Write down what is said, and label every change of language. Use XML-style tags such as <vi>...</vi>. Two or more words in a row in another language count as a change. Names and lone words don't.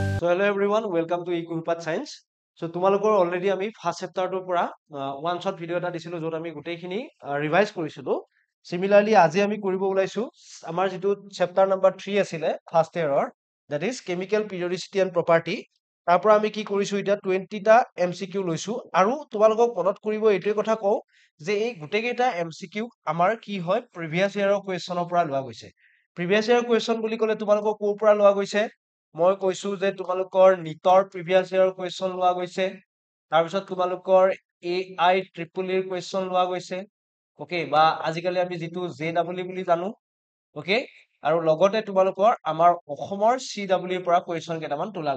<en>hello everyone, welcome to Equipat Science.</en> <as>So তোমালোকৰ already আমি</as> <en>first chapter</en> <as>টোৰ পৰা</as> <en>one shot video</en> <as>এটা দিছিলো যত আমি গোটেইখিনি ৰিভাইজ কৰিছিলো। Similarly আজি আমি কৰিব ওলাইছো আমাৰ যেটো</as> <en>chapter number 3</en> <as>আছিলে</as> <en>first year that is chemical periodicity and property।</en> <as>তাৰ পৰা আমি কি কৰিছো এতিয়া 20 টা MCQ লৈছো আৰু তোমালোকক মনত কৰিব এইটোই কথা কও যে এই গোটেইকেইটা MCQ আমাৰ কি হয়</as> <en>previous year</en> <as>কুৱেশ্যনৰ পৰা লোৱা গৈছে।</as> <en>previous year</en> <as>কুৱেশ্যন বুলি ক'লে তোমালোকক কোৰ পৰা লোৱা গৈছে মই কৈছো যে তোমালোকৰ নিটৰ</as> <en>previous year question</en> <as>লোৱা গৈছে তাৰ পিছত তোমালোকৰ AI</as> <en>triple E question</en> <as>লোৱা গৈছে ওকে বা আজিকালি আমি যেটো JEE বুলি জানো ওকে আৰু লগতে তোমালোকৰ আমাৰ অসমৰ CW ৰ পৰা কোৱেশ্চন কেইটামান তোলা</as>